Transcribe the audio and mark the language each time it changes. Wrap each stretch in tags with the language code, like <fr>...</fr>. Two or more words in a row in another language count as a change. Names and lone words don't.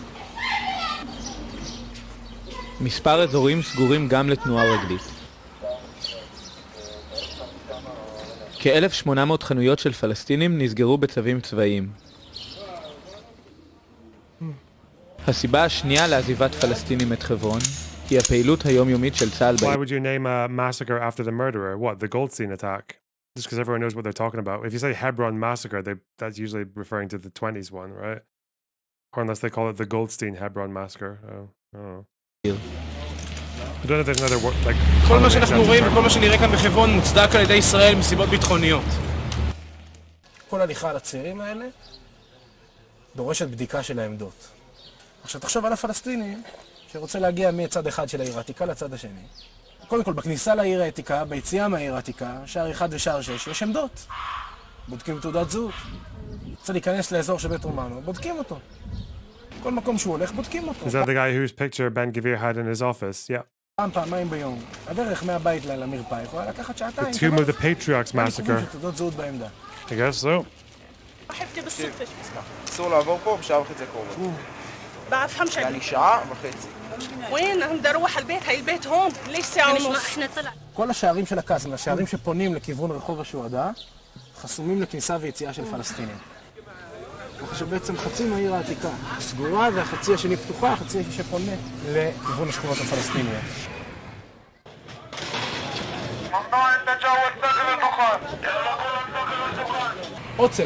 <he>מספר אזורים סגורים גם לתנועה רגלית. כ-1,800 חנויות של פלסטינים נסגרו בצווים צבאיים. הסיבה השנייה לעזיבת פלסטינים את חברון היא הפעילות היומיומית של צה"ל בעיר.</he> <en>Why would you name a massacre after the murderer? What, the Goldstein attack? Just because everyone knows what they're talking about. If you say Hebron massacre, that's usually referring to the 20s one, right? Or unless they call it the Goldstein Hebron massacre. Oh, I don't know. I don't know if there's another word, like...</en> <he>כל מה שאנחנו רואים וכל מה שנראה כאן בחברון מוצדק על ידי ישראל מסיבות ביטחוניות. כל הליכה על הצעירים האלה דורשת בדיקה של העמדות. עכשיו תחשוב על הפלסטינים שרוצה להגיע מצד אחד של העיר העתיקה לצד השני. קודם כל, בכניסה לעיר העתיקה, ביציאה מהעיר העתיקה, שער 1 ושער 6, יש עמדות. בודקים תעודת זהות. רוצה להיכנס לאזור של בית רומנו, בודקים אותו. כל מקום שהוא הולך, בודקים אותו.</he> <en>Is that the guy whose picture Ben Gvir had in his office? Yeah.</en> <he>פעמיים ביום. הדרך מהבית למרפאה יכולה לקחת שעתיים.</he> <en>The tomb of the Patriarchs massacre.</en> <he>תעודות זהות בעמדה.</he> <en>I guess so.</en> <he>אסור לעבור פה, בשעה וחצי הקרובה.</he> <ar>بفهمش</ar> <he>يعني שעה וחצי.</he> <ar>وين انا بدي اروح على البيت. هاي البيت هون ليش ساعه ونص.</ar> <he>כל השערים של הקאסם, השערים שפונים לכיוון רחוב השוהדא, חסומים לכניסה ויציאה של פלסטינים. ככה שבעצם חצי מהעיר העתיקה סגורה והחצי השני פתוחה, החצי שפונה לכיוון השכונות הפלסטיניות. עוצר.</he>